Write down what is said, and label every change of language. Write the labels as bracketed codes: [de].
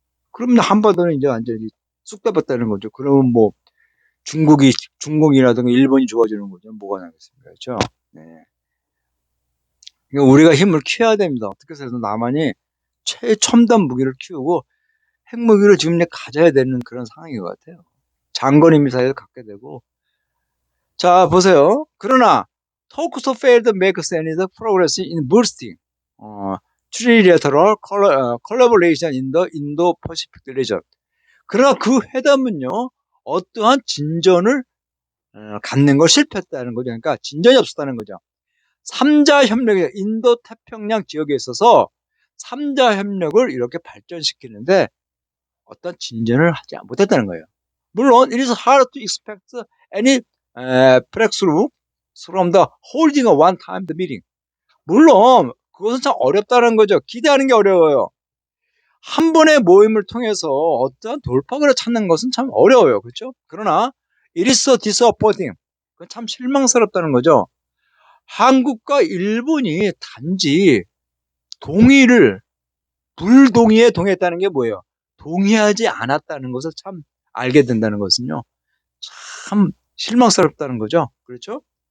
[ko] 그러면 한반도는 이제 완전히 쑥대밭다는 거죠. 그러면 뭐 중국이라든가 일본이 좋아지는 거죠. 뭐가 나겠습니까? 그렇죠? 네. 그러니까 우리가 힘을 키워야 됩니다. 어떻게 해서 남한이 최첨단 무기를 키우고 핵무기를 지금 이제 가져야 되는 그런 상황인 것 같아요. 장거리 미사일을 갖게 되고. 자, 보세요. 그러나 [en] talks failed to make any progress in boosting trilateral collaboration in the Indo-Pacific region. [ko] 그러나 그 회담은요, 어떠한 진전을 갖는 걸 실패했다는 거죠. 그러니까 진전이 없었다는 거죠. 3자 협력이 인도 태평양 지역에 있어서 3자 협력을 이렇게 발전시키는데 어떤 진전을 하지 못했다는 거예요. 물론 [en] it is hard to expect any breakthrough from the holding a one-time meeting. [ko] 물론 그것은 참 어렵다는 거죠. 기대하는 게 어려워요. 한 번의 모임을 통해서 어떤 돌파구를 찾는 것은 참 어려워요. 그렇죠? 그러나 [en] it is so disappointing. [ko] 그건 참 실망스럽다는 거죠. 한국과 일본이 단지 불동의에 동의했다는 게 뭐예요? 동의하지 않았다는 것을 참 알게 된다는 것은요. 참 실망스럽다는 거죠. 그렇죠?